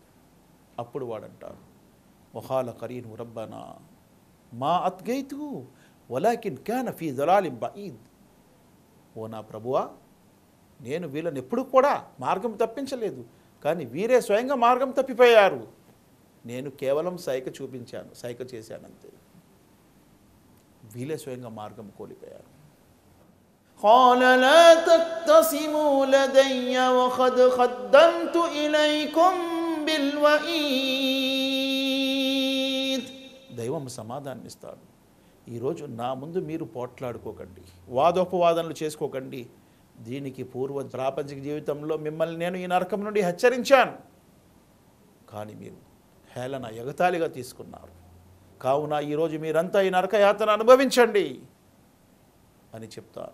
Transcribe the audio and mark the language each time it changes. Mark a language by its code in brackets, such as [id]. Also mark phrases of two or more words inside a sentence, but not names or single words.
[te] అప్పుడు వాడంటారు, [ar] وقال قرينه ربنا ما أطغيته ولكن كان في ضلال بعيد. [te] ఓ నా ప్రభువా, నేను వీళ్ళని ఎప్పుడు కూడా మార్గం తప్పించలేదు, కానీ వీరే స్వయంగా మార్గం తప్పిపోయారు. నేను కేవలం సైక చూపించాను, సైక చేశానంతే. వీళ్ళే స్వయంగా మార్గం కోల్పోయారు. [ar] قال لا تختصموا لدي وقد قدمت إليكم بالوعيد. [te] దైవం సమాధానం ఇస్తాడు, ఈరోజు నా ముందు మీరు పోట్లాడుకోకండి, వాదోపవాదనలు చేసుకోకండి. దీనికి పూర్వ ప్రాపంచిక జీవితంలో మిమ్మల్ని నేను ఈ నరకం నుండి హెచ్చరించాను, కానీ మీరు హేళన ఎగతాళిగా తీసుకున్నారు. కావున ఈరోజు మీరంతా ఈ నరకయాతన అనుభవించండి అని చెప్తారు.